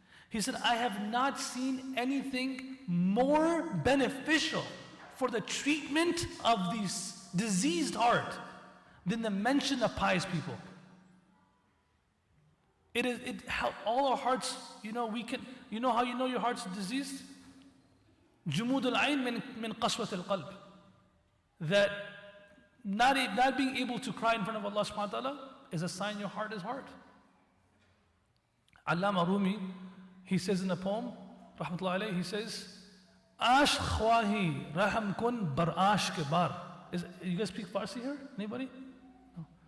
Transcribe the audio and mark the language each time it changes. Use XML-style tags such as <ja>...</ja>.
<en>He said, I have not seen anything more beneficial for the treatment of this diseased heart than the mention of pious people. It helps all our hearts, how you know your heart's diseased?</en> <ar>جمود العين من قسوة القلب.</ar> <en>That not being able to cry in front of Allah subhanahu wa ta'ala is a sign your heart is hard. Allama Rumi, he says in a poem, rahmatullahi alayhi, he says,</en> <fa>Ash khwahi raham kun bar ash ke bar.</fa> <en>You guys speak Farsi here? Anybody? No.</en>